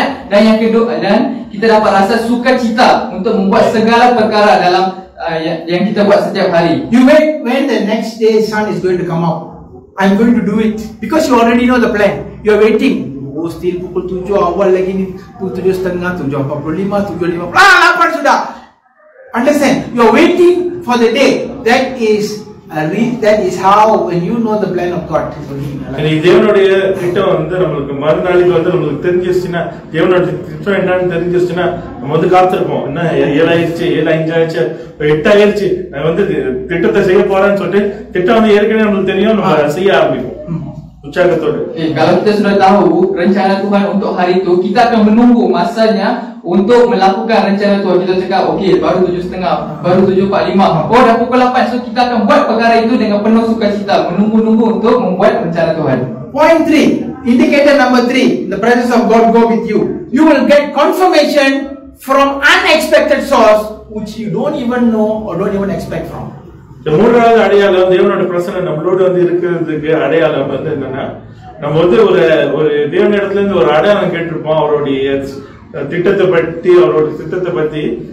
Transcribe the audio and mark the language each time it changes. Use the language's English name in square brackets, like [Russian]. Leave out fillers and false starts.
[Malay] Dan yang kedua, dan kita dapat rasa sukacita untuk membuat segala perkara dalam yang kita buat setiap hari. [English] You wait when the next day sun is going to come out. I'm going to do it because you already know the plan. You are waiting. Oh, still [Malay] pukul 7 awal lagi ni, [English] 7.30, 7.45, 7.50. [Malay] 8 sudah. [English] Understand? You are waiting for the day. That is how when you know the plan of God. [Tamil] தேவனுடைய திட்டம் வந்து நம்மளுக்கு மறுநாளைக்கு வந்து நம்மளுக்கு தெரிஞ்சிருச்சுன்னா, தேவனுடைய திட்டம் என்னன்னு தெரிஞ்சிருச்சுன்னா நம்ம வந்து காத்திருப்போம். என்ன 7 ஆயிடுச்சு, 7:05 ஆயிடுச்சு, 8 ஆயிடுச்சு, நான் வந்து திட்டத்தை செய்ய போறேன்னு சொல்லிட்டு திட்டம் வந்து ஏற்கனவே நம்மளுக்கு தெரியும், நம்ம செய்ய ஆரம்பிப்போம் ucapkan. [Malay] Kalau kita sudah tahu rencana Tuhan untuk hari itu, kita akan menunggu masanya untuk melakukan rencana Tuhan. Kita cakap, okey, baru 7.30, baru 7.45. Oh, dah pukul 8. So, kita akan buat perkara itu dengan penuh sukacita, menunggu-nunggu untuk membuat rencana Tuhan. [English] Point 3, indicator number 3, the presence of God go with you. You will get confirmation from unexpected source which you don't even know or don't even expect from. [Tamil] மூன்றாவது அடையாளம் தேவனோட பிரசன்னம் நம்மளோட வந்து இருக்கிறதுக்கு அடையாளம் வந்து என்னன்னா, நம்ம வந்து ஒரு தேவன் இடத்துல இருந்து ஒரு அடையாளம் கேட்டிருப்போம் அவருடைய திட்டத்தை பத்தி, அவரோட திட்டத்தை பத்தி.